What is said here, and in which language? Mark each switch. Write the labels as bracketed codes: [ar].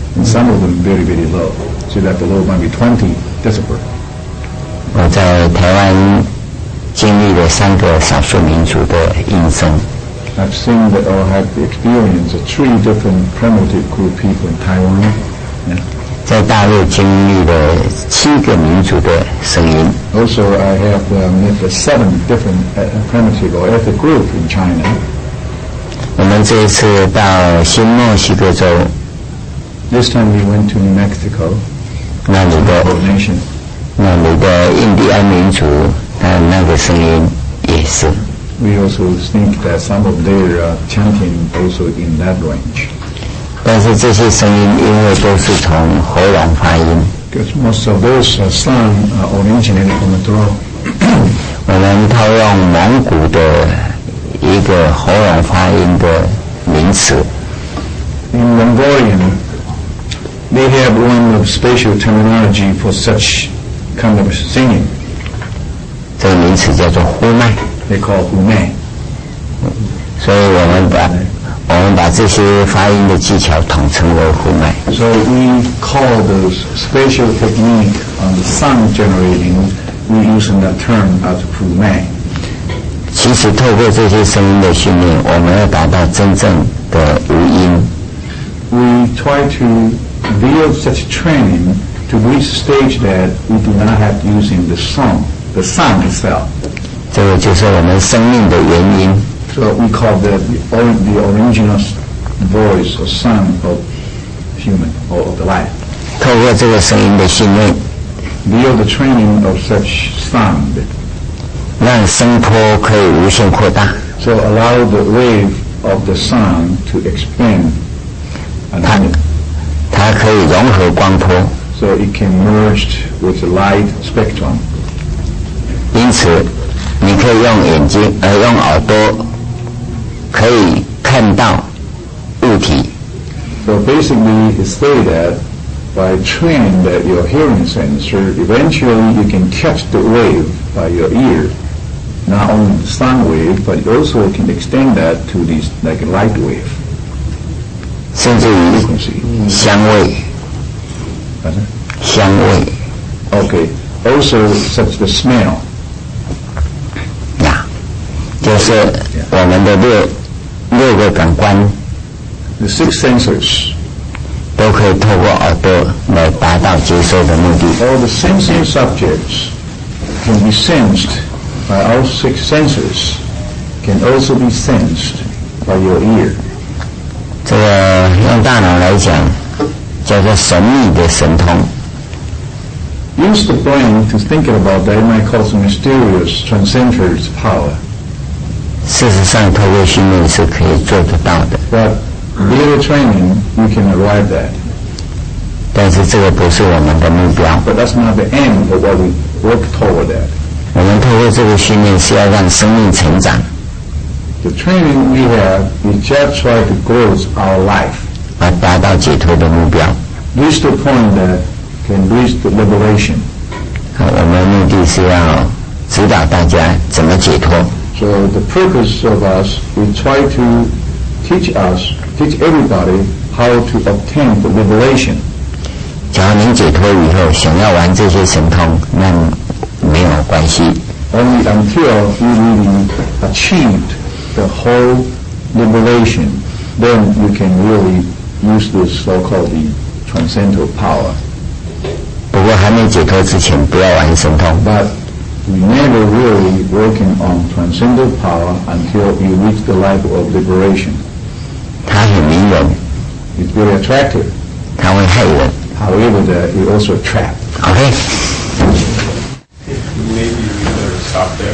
[en] And some of them very, very low, so that the low might be 20 decibel. [zh] 我在台湾经历了3个少数民族的音声。 [en] I've seen that or had the experience of 3 different primitive group people in Taiwan. Yeah. [zh] 在大陆经历了7个民族的声音。 [en] Also, I have met 7 different primitive or ethnic group in China. [zh] 我们这一次到新墨西哥州， [en] This time we went to New Mexico, [zh] 那里的 [en] nation. [zh] 印第安民族，那个声音也是。 [en] We also think that some of their chanting also in that range. [zh] 但是这些声音因为都是从喉咙发音， [en] Because most of those sound originated from the throat. [zh] 我们套用蒙古的一个喉咙发音的名词。 [en] In Mongolian, they have one of special terminology for such kind of singing. [zh] 这个名词叫做呼麦。 [en] They call humei. [zh] 所以我们把这些发音的技巧统称为呼麦。 [en] So we call those special technique on the sound generating, we using that term as humei. [zh] 其实透过这些声音的训练，我们要达到真正的无音。 [en] We try to build such training to reach a stage that we do not have using the sound itself. [zh] 这个就是我们生命的原因。 [en] So we call that the original voice or sound of human or of the life. [zh] 透过这个声音的训练， [en] Build the training of such sound. [zh] 让声波可以无限扩大。 [en] So allow the wave of the sound to expand. [zh] 它可以融合光波。 [en] So it can merge with the light spectrum. [zh] 因此，你可以用眼睛用耳朵可以看到物体。 [en] So basically, it say that by training that your hearing sensor, eventually you can catch the wave by your ear. Not only the sound wave, but also can extend that to this like a light wave. [zh] 甚至于香味， [en] That's it? [zh] 香味， [en] Okay. also such the smell. [zh] 就是我们的六个感官 [en] The 6 senses. [zh] 都可以透过耳朵来达到接受的目的。 [en] All the sensing subjects can be sensed by all 6 senses, can also be sensed by your ear. [zh] 这个用大脑来讲，叫做神秘的神通。 [en] Use the brain to think about that, it might cause mysterious transcendent power. [zh] 事实上，透过训练是可以做得到的。 [en] But via training, you can arrive at. [zh] 但是这个不是我们的目标。 [en] But that's not the end of what we work toward that. [zh] 我们透过这个训练是要让生命成长。 [en] The training we have, we just try to grow our life. [zh] 而达到解脱的目标。 [en] Reach the point that can reach the liberation. [zh] 我们目的是要指导大家怎么解脱。 [en] So the purpose of us, we try to teach everybody how to obtain the liberation. [zh] 假如您解脱以后想要玩这些神通，那没有关系。 [en] Only until you really achieved the whole liberation, then you can really use this so-called the transcendental power. [zh] 不过还没解脱之前，不要玩神通。 [en] But we never really working on transcendental power until you reach the level of liberation. [zh] 它很迷人。 [en] It's very attractive. [zh] 它会害人。 [en] However, that it also attract. OK. Maybe we better stop there.